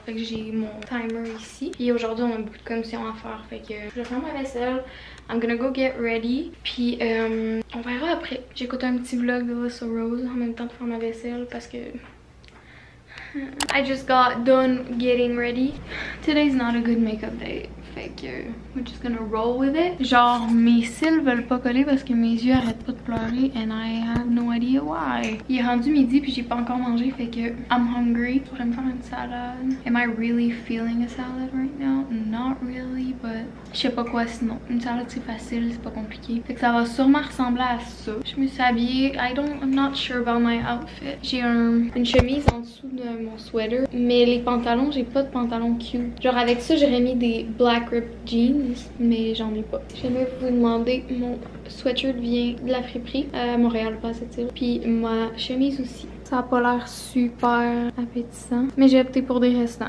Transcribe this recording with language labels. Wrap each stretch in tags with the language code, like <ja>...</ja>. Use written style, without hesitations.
<fr>Fait que j'ai mon timer ici. Puis aujourd'hui on a beaucoup de commissions à faire. Fait que je vais faire ma vaisselle.</fr> <en>I'm gonna go get ready.</en> <fr>Puis on verra après. J'écoute un petit vlog de Alyssa Rose en même temps de faire ma vaisselle parce que</fr> <en>I just got done getting ready. Today's not a good makeup day.</en> <fr>Fait que</fr> <en>we're just gonna roll with it.</en> <fr>Genre mes cils veulent pas coller parce que mes yeux arrêtent pas de pleurer</fr> <en>and I have no idea why.</en> <fr>Il est rendu midi puis j'ai pas encore mangé, fait que</fr> <en>I'm hungry.</en> <fr>Je pourrais me faire une salade.</fr> <en>Am I really feeling a salad right now? Not really, but</en> <fr>je sais pas quoi sinon. Une salade c'est facile, c'est pas compliqué. Fait que ça va sûrement ressembler à ça. Je me suis habillée.</fr> <en>I'm not sure about my outfit.</en> <fr>J'ai une chemise en dessous de mon sweater, mais les pantalons, j'ai pas de pantalons cute. Genre avec ça j'aurais mis des</fr> <en>black ripped jeans,</en> <fr>mais j'en ai pas. J'aimerais vous demander, mon sweatshirt vient de la friperie à Montréal, pas cette île. Puis ma chemise aussi. Ça a pas l'air super appétissant, mais j'ai opté pour des restants.</fr>